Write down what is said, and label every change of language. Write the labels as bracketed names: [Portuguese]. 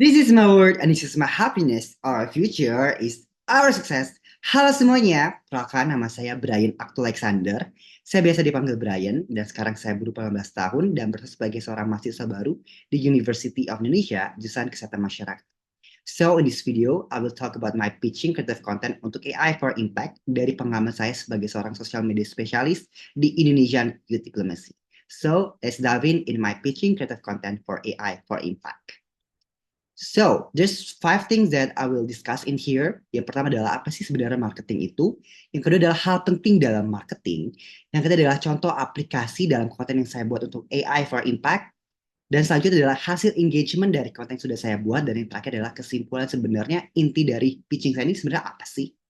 [English] This is my word and this is my happiness. Our future is our success. [Indonesian] Halo semuanya, perkenalkan nama saya Brian Aktul Alexander. Saya biasa dipanggil Brian dan sekarang saya berusia 18 tahun dan bekerja sebagai seorang mahasiswa baru di University of Indonesia, jurusan Kesehatan Masyarakat. [English] So in this video, I will talk about my pitching creative content untuk AI for Impact [Indonesian] dari pengalaman saya sebagai seorang [English] social media spesialis di Indonesian Youth Diplomacy. So let's dive in my pitching creative content for AI for Impact. So, there's five things that I will discuss in here. [Indonesian] Yang pertama adalah apa sih sebenarnya marketing itu. Yang kedua adalah hal penting dalam marketing. Yang ketiga adalah contoh aplikasi dalam konten yang saya buat untuk AI for Impact. Dan selanjutnya adalah hasil engagement dari konten yang sudah saya buat. Dan yang terakhir adalah kesimpulan sebenarnya inti dari pitching saya ini sebenarnya apa sih?